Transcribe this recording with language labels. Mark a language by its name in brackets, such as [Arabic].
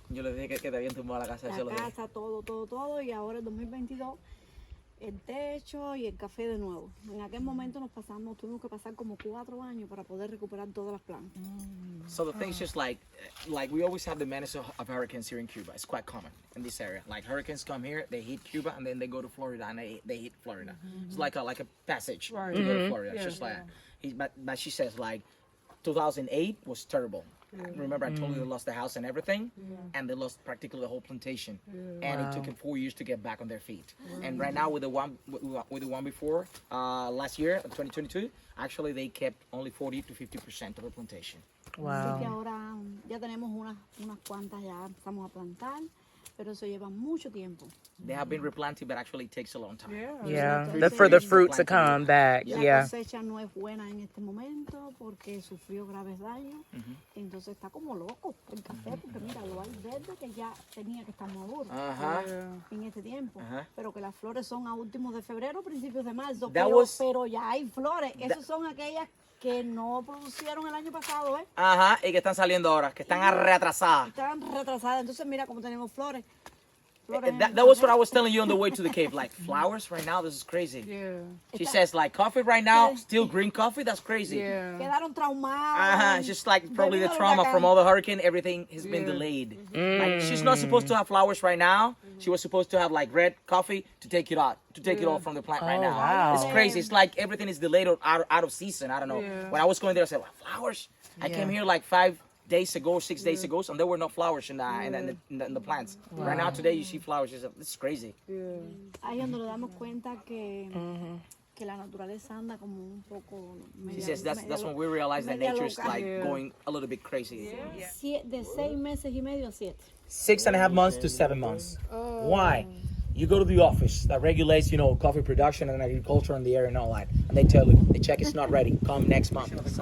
[Spanish] Yo les dije que te habían tumbado la casa. La casa, todo. Y ahora en 2022... el techo y el café de nuevo. En aquel momento tuvimos que pasar como 4 años para poder recuperar todas las plantas. [English] So the thing's just like we always have the menace of hurricanes here in Cuba. It's quite common in this area. Like hurricanes come here, they hit Cuba, and then they go to Florida, and they hit Florida. It's like a passage to go to Florida. It's just like, but she says like 2008 was terrible. Remember, I told you they lost the house and everything, and they lost practically the whole plantation, and it took them 4 years to get back on their feet. And right now, with the one before last year, 2022, actually they kept only 40 to 50% of the plantation. Wow. [Spanish] Así que ahora ya tenemos unas cuantas ya estamos a plantar, pero eso lleva mucho tiempo. [English] They have been replanted, but actually it takes a long time. Yeah, for the fruit to come back. [Spanish] La cosecha no es buena en este momento porque sufrió graves daños. Entonces está como loco el café, porque mira, lo hay verde que ya tenía que estar maduro en este tiempo. Pero que las flores son a últimos de febrero, principios de marzo. Pero ya hay flores. Esas son aquellas que no producieron el año pasado, ¿eh? Y que están saliendo ahora, que están retrasadas. Están retrasadas. Entonces mira cómo tenemos flores. [English] That was what I was telling you on the way to the cave. Like flowers right now, this is crazy. She says like coffee right now, still green coffee. That's crazy. [Spanish] Quedaron traumadas. [English] It's just like probably the trauma from all the hurricane. Everything has been delayed. Like she's not supposed to have flowers right now. She was supposed to have like red coffee to take it out, all from the plant right now. Wow. It's crazy. It's like everything is delayed or out of season. I don't know. When I was going there, I said, well, flowers. I came here like 6 days ago, and there were no flowers in the plants. Wow. Right now, today, you see flowers. It's crazy. [Spanish] Ahí donde nos damos cuenta que la naturaleza anda como un poco. [English] She says that's when we realize that nature is like going a little bit crazy. [Spanish] De 6 meses y medio a 7. [English] 6.5 months to 7 months. Why? You go to the office that regulates, coffee production and agriculture in the area and all that, and they tell you the check is not ready. Come next month.